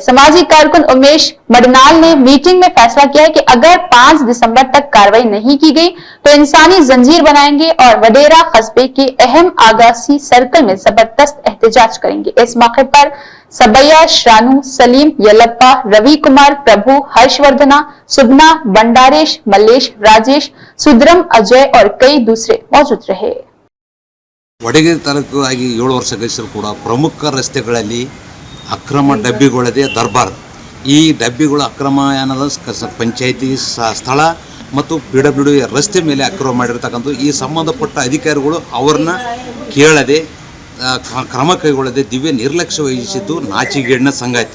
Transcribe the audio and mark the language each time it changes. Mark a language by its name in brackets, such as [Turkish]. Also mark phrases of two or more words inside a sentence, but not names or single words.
[Urdu] سماجی کارکن امیش مڈنال نے میٹنگ میں فیصلہ کیا ہے کہ اگر 5 دسمبر تک کارروائی نہیں کی گئی تو انسانی زنجیر بنائیں گے اور وڈیرا قصبے کے اہم آگاسی سرکل میں زبردست احتجاج کریں گے. اس موقع پر سبیا، شرانو، سلیم، یلپا، روی کمار، پربھو، ہرش وردھنا، سبنا، بنڈاریش، ملیش، راجیش، سدرم، اجے اور کئی دوسرے موجود رہے. [Kannada] ವಡಗೇರಿ ತಾಲೂಕು ಆಗಿ 7 ವರ್ಷ ಗೈಸರು ಕೂಡ ಪ್ರಮುಖ ರಸ್ತೆಗಳಲ್ಲಿ ಅಕ್ರಮ ಡಬ್ಬಿಗಳದೇ ದರ್ಬಾರ್. ಈ ಡಬ್ಬಿಗಳು ಅಕ್ರಮ ಏನದ ಪಂಚಾಯಿತಿ ಸ್ಥಳ ಮತ್ತು PWD ರಸ್ತೆ ಮೇಲೆ ಅಕ್ರಮ ಮಾಡಿರ್ತಕ್ಕಂಥ ಈ ಸಂಬಂಧಪಟ್ಟ ಅಧಿಕಾರಿಗಳು ಅವ್ರನ್ನ ಕೇಳದೆ ಕ್ರಮ ಕೈಗೊಳ್ಳದೆ ದಿವ್ಯ ನಿರ್ಲಕ್ಷ್ಯ ವಹಿಸಿದ್ದು ನಾಚಿಗೇಡಿನ ಸಂಗಾತಿ.